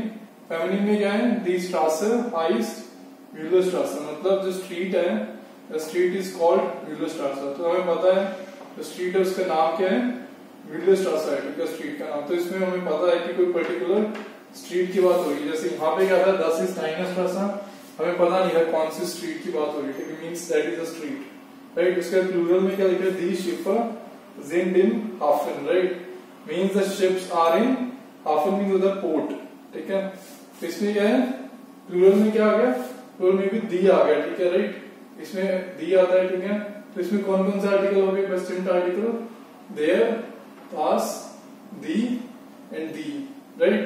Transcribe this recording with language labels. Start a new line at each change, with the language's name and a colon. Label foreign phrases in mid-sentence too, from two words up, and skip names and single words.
Hindi: फेमिनिन में क्या है?
German: Die Straße heißt Müller Straße.
Hindi: मतलब जो स्ट्रीट है,
English: the street is called Müller Straße.
Hindi: तो हमें पता है जो स्ट्रीट है उसका नाम क्या है? म्यूलर स्ट्रासे है. ठीक है, स्ट्रीट का नाम. तो इसमें हमें पता है कि कोई पर्टिकुलर स्ट्रीट की बात हो रही है. जैसे यहाँ पे क्या था?
German: Das ist eine Straße.
Hindi: हमें पता नहीं है कौन सी स्ट्रीट की बात हो रही है. ठीक है,
English: means that is a street,
Hindi: राइट. उसके प्लूरल में क्या लिखा है?
German: दी Schiffe sind in Hafen,
English: Right. Means the ships are in Hafen, means the port.
Hindi: ठीक है, तो इसमें क्या है? प्लूरल में क्या आ गया? प्लूरल में भी दी आ गया. ठीक है, राइट. इसमें दी आता है. ठीक है, तो इसमें कौन कौन से आर्टिकल हो गए?
German: Bestimmte Artikel. Der, das, die and die, right.